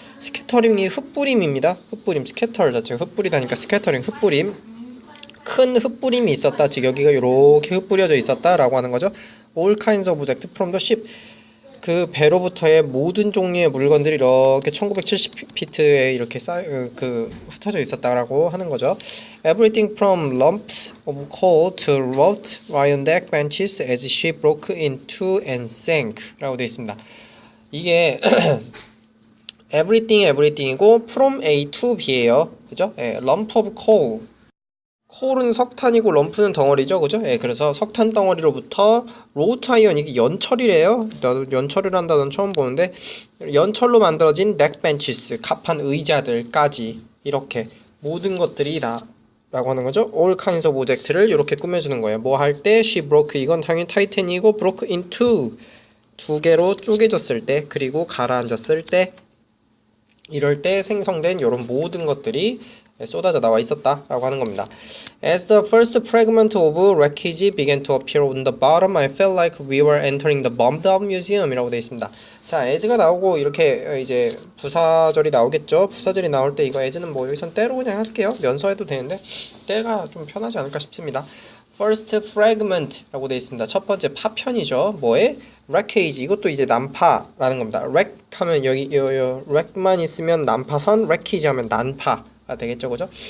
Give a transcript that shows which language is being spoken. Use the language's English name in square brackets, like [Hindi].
[Korean] 스캐터링이 흩뿌림입니다. 흩뿌림 스캐터 자체가 흩뿌리다니까 스캐터링 흩뿌림 큰 흩뿌림이 있었다. 즉 여기가 이렇게 흩뿌려져 있었다라고 하는 거죠. [English] all kinds of objects from the ship [Korean] 그 배로부터의 모든 종류의 물건들이 이렇게 1970피트에 이렇게 흩어져 있었다라고 하는 거죠. [English] Everything from lumps of coal to wrought iron deck benches as she broke into and sank [Korean] 라고 되어 있습니다. 이게 everything이고 from A to B예요. 그죠? 예, lump of coal 콜은 석탄이고 럼프는 덩어리죠, 그죠? 예, 그래서 석탄 덩어리로부터 로우트 아이언 이게 연철이래요. 나도 연철을 한다는 처음 보는데 연철로 만들어진 넥벤치스 갑판 의자들까지 이렇게 모든 것들이 다 라고 하는 거죠. all kinds of object를 이렇게 꾸며주는 거예요. 뭐 할 때 [English] she broke [Korean] 이건 당연히 타이탄이고 broke into 두 개로 쪼개졌을 때 그리고 가라앉았을 때 이럴 때 생성된 이런 모든 것들이 쏟아져 나와 있었다라고 하는 겁니다. [English] As the first fragment of wreckage began to appear on the bottom, I felt like we were entering the bombed-out museum [Korean] 이라고 되어 있습니다. 자, as가 나오고 이렇게 이제 부사절이 나오겠죠. 부사절이 나올 때 이거 as는 뭐 여기선 때로 그냥 할게요. 면서해도 되는데 때가 좀 편하지 않을까 싶습니다. First fragment라고 되어 있습니다. 첫 번째 파편이죠. 뭐에? wreckage 이것도 이제 난파라는 겁니다. wreck 하면 여기 wreck만 있으면 난파선, wreckage 하면 난파. 되겠죠, 그죠?